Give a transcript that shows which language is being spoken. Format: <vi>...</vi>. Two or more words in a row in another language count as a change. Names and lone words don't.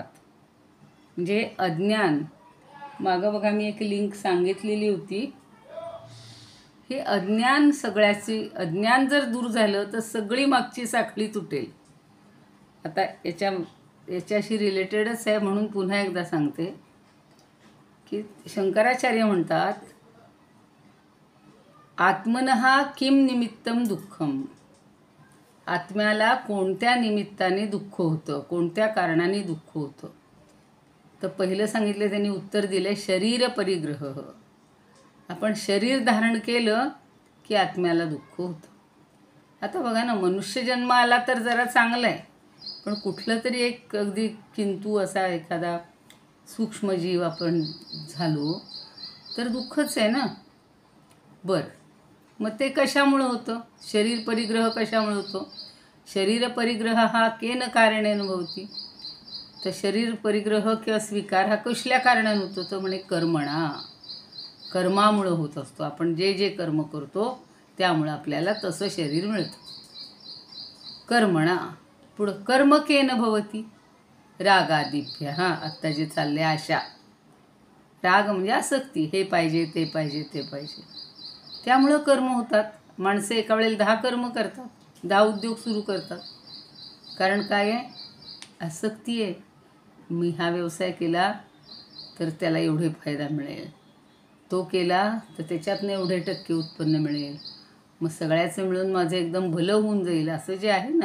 <mr>म्हणजे अज्ञान, मागं बघा मी एक लिंक सांगितलेली होती. हे अज्ञान सगळ्याची, अज्ञान जर दूर झालं तर सगळी मागची साखळी तुटेल. आता याच्याशी रिलेटेडच आहे म्हणून पुन्हा एकदा सांगते की शंकराचार्य म्हणतात,</mr> <sa>आत्मनः किम निमित्तम दुःखम.</sa> <mr>आत्म्याला कोणत्या निमित्ताने दुःख होतं, कोणत्या कारणाने दुःख होतं. तर पहिलं सांगितलं त्यांनी उत्तर दिले शरीर परिग्रह. आपण शरीर धारण केलं की आत्म्याला दुःख होतं. आता बघा ना, मनुष्य जन्म आला तर जरा चांगलं आहे, पण कुठलं तरी एक अगदी किंतू असा एखादा सूक्ष्मजीव आपण झालो तर दुःखच आहे ना. बरं, मग ते कशामुळं होतं? शरीर परिग्रह कशामुळे होतो?</mr> <sa>शरीर परिग्रह हा केन कारणेन भवती.</sa> <mr>तर शरीर परिग्रह किंवा स्वीकार हा कसल्या कारणाने होतो? तर म्हणे कर्मणा, कर्मामुळं होत असतो. आपण जे जे कर्म करतो त्यामुळं आपल्याला तसं शरीर मिळतं. कर्मणा.</mr> <sa>पुढं कर्म केन भवती रागादिभ्य.</sa> <mr>हां, आत्ता जे चालले आशा. राग म्हणजे आसक्ती, हे पाहिजे ते पाहिजे ते पाहिजे, त्यामुळं कर्म होतात. माणसं एका वेळेला 10 कर्म करतात, 10 उद्योग सुरू करतात. कारण काय आहे? आसक्ती आहे. मी हा व्यवसाय केला तर त्याला एवढे फायदा मिळेल, तो केला तर त्याच्यातनं एवढे टक्के उत्पन्न मिळेल, मग सगळ्याचं मिळून माझं एकदम भलं होऊन जाईल, असं जे आहे ना.</mr>